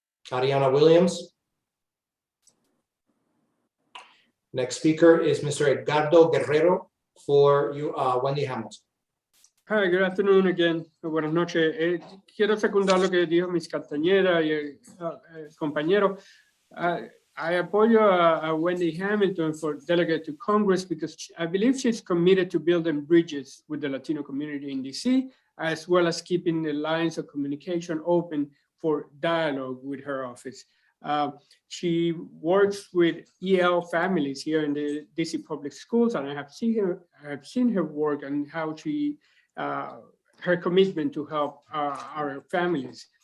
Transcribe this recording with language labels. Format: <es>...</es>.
<en>Ariana Williams. Next speaker is Mr. Edgardo Guerrero for Wendy Hamilton. Hi, good afternoon again.</en> <es>Buenas noches. Quiero secundar lo que dijo mis compañeras y el compañero.</es> <en>I apoyo a Wendy Hamilton for delegate to Congress because I believe she's committed to building bridges with the Latino community in DC, as well as keeping the lines of communication open for dialogue with her office. She works with EL families here in the DC public schools, and I have seen her work and how she, her commitment to help our families.</en>